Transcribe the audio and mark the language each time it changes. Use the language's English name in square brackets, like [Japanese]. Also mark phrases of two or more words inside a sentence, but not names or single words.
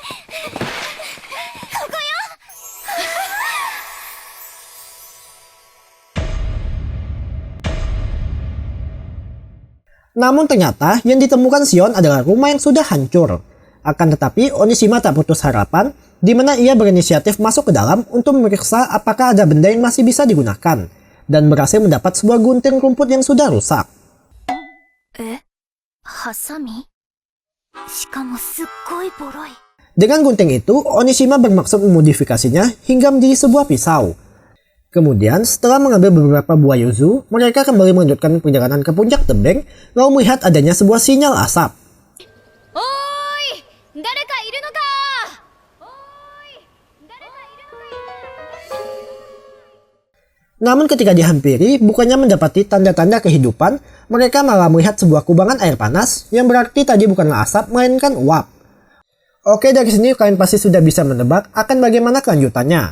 [Indonesian] Namun ternyata yang ditemukan Shion adalah rumah yang sudah hancur. Akan tetapi Onishima tak putus harapan, di mana ia berinisiatif masuk ke dalam untuk memeriksa apakah ada benda yang masih bisa digunakan, dan berhasil mendapat sebuah gunting rumput yang sudah rusak. [Japanese] ハサミ？しかもすっごいボロい。 [Indonesian] Dengan gunting itu, Onishima bermaksud memodifikasinya hingga menjadi sebuah pisau. Kemudian, setelah mengambil beberapa buah yuzu, mereka kembali melanjutkan perjalanan ke puncak tebing, lalu melihat adanya sebuah sinyal asap. [Japanese] おい、誰かいるのか? [Indonesian] Namun ketika dihampiri, bukannya mendapati tanda-tanda kehidupan, mereka malah melihat sebuah kubangan air panas yang berarti tadi bukanlah asap, melainkan uap. Oke, dari sini kalian pasti sudah bisa menebak akan bagaimana kelanjutannya.